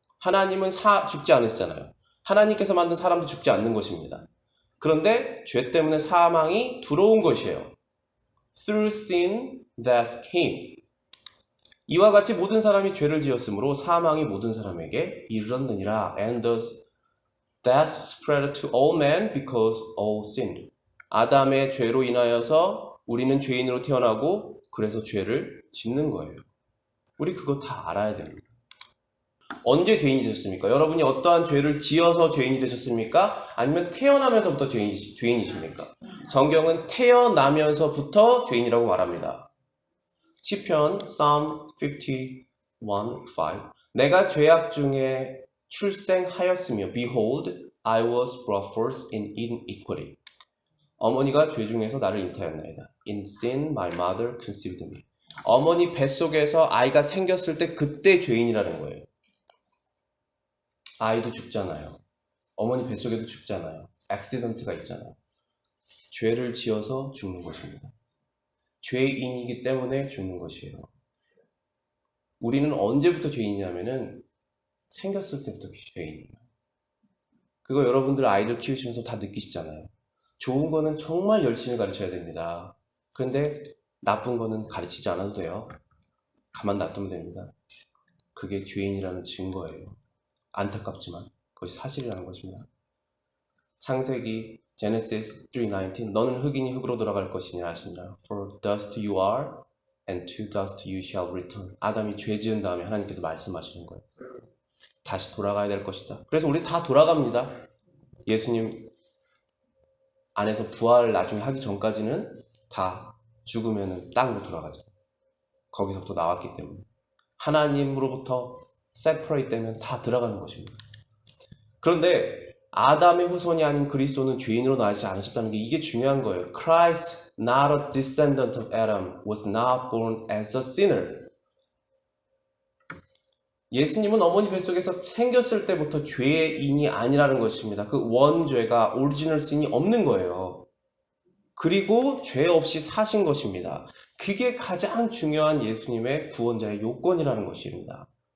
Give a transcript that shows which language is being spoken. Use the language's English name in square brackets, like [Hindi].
[Korean] 하나님은 죽지 않으시잖아요. 하나님께서 만든 사람도 죽지 않는 것입니다. 그런데 죄 때문에 사망이 들어온 것이에요. [English] Through sin death came. [Korean] 이와 같이 모든 사람이 죄를 지었으므로 사망이 모든 사람에게 이르렀느니라. [English] And thus death spread to all men because all sinned. [Korean] 아담의 죄로 인하여서 우리는 죄인으로 태어나고 그래서 죄를 짓는 거예요. 우리 그거 다 알아야 됩니다. 언제 죄인이 되셨습니까? 여러분이 어떠한 죄를 지어서 죄인이 되셨습니까? 아니면 태어나면서부터 죄인이십니까? 성경은 태어나면서부터 죄인이라고 말합니다. 시편 Psalm 51:5 내가 죄악 중에 출생하였으며 [English] Behold, I was brought forth in iniquity. [Korean] 어머니가 죄 중에서 나를 잉태하였나이다. [English] In sin my mother conceived me. [Korean] 어머니 뱃속에서 아이가 생겼을 때 그때 죄인이라는 거예요. 아이도 죽잖아요. 어머니 뱃속에도 죽잖아요. 액시던트가 있잖아요. 죄를 지어서 죽는 것입니다. 죄인이기 때문에 죽는 것이에요. 우리는 언제부터 죄인이냐면은 생겼을 때부터 죄인이에요. 그거 여러분들 아이들 키우시면서 다 느끼시잖아요. 좋은 거는 정말 열심히 가르쳐야 됩니다. 그런데 나쁜 거는 가르치지 않아도 돼요. 가만 놔두면 됩니다. 그게 죄인이라는 증거예요. 안타깝지만 그것이 사실이라는 것입니다. 창세기 Genesis 3:19 너는 흙이니 흙으로 돌아갈 것이냐 하십니다. [English] For dust you are and to dust you shall return. [Korean] 아담이 죄 지은 다음에 하나님께서 말씀하시는 거예요. 다시 돌아가야 될 것이다. 그래서 우리 다 돌아갑니다. 예수님 안에서 부활을 나중에 하기 전까지는 다 죽으면 땅으로 돌아가죠. 거기서부터 나왔기 때문에 하나님으로부터 separate 되면 다 들어가는 것입니다. 그런데 아담의 후손이 아닌 그리스도는 죄인으로 나지 않으셨다는 게 이게 중요한 거예요. [English] Christ, not a descendant of Adam, was not born as a sinner. [Korean] 예수님은 어머니 뱃속에서 생겼을 때부터 죄인이 아니라는 것입니다. 그 원죄가 오리지널 신이 없는 거예요. 그리고 죄 없이 사신 것입니다. 그게 가장 중요한 예수님의 구원자의 요건이라는 것입니다.